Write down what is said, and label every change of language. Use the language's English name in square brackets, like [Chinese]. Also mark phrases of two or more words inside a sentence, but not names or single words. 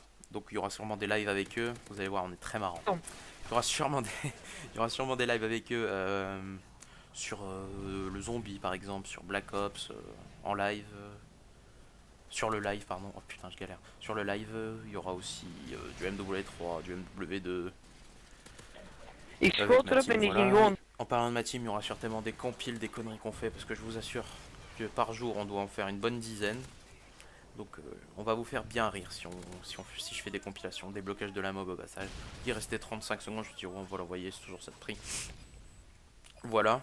[French] Donc il y aura sûrement des lives avec eux, vous allez voir, on est très marrant. Il y aura sûrement des, il y aura sûrement des lives avec eux sur le zombie par exemple, sur Black Ops, en live. Sur le live, pardon, oh putain, je galère. Sur le live, il y aura aussi du MW3, du MW2. [Dutch] Ik [French] Avec [Dutch] schoot [French] ma [Dutch] erop [French] team, [Dutch] en die [French] voilà. [Dutch] ging gewoon. [French] En parlant de ma team, il y aura certainement des compiles, des conneries qu'on fait, parce que je vous assure que par jour, on doit en faire une bonne dizaine. Donc on va vous faire bien rire si je fais des compilations, des blocages de la mob au passage. Il restait 35 secondes, je me dis, oh, on va l'envoyer, c'est toujours ça de prix. Voilà.